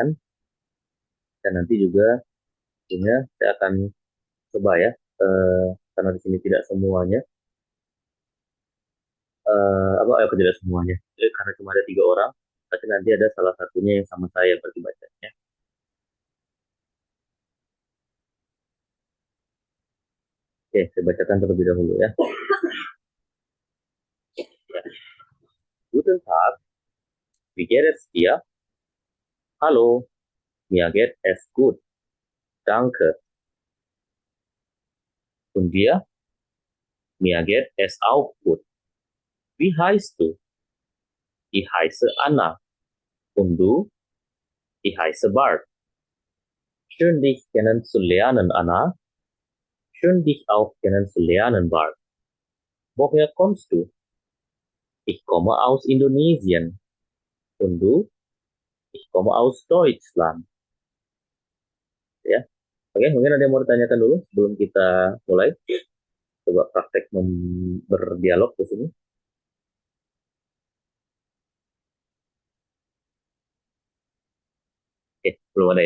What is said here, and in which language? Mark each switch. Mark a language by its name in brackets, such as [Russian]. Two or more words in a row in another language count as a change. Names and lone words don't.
[Indonesian] Dan nanti juga tentunya saya akan coba ya, karena di sini tidak semuanya, tidak semuanya. Jadi, karena cuma ada 3 orang, tapi nanti ada salah satunya yang sama saya berarti bacanya. Oke, saya bacakan terlebih dahulu ya. [German] Guten Tag, wie geht es dir? Hallo, mir geht es gut. Danke. Und dir? Mir geht es auch gut. Wie heißt du? Ich heiße Anna. Und du? Ich heiße Bart. Schön, dich kennenzulernen, Anna. Schön, dich auch kennenzulernen, Bart. Woher kommst du? Ich komme aus Indonesien. Und du? Ich komme aus Deutschland. [Indonesian] Ya. Oke, mungkin ada yang mau ditanyakan dulu sebelum kita mulai. Coba praktek berdialog di sini. Oke, belum ada ya.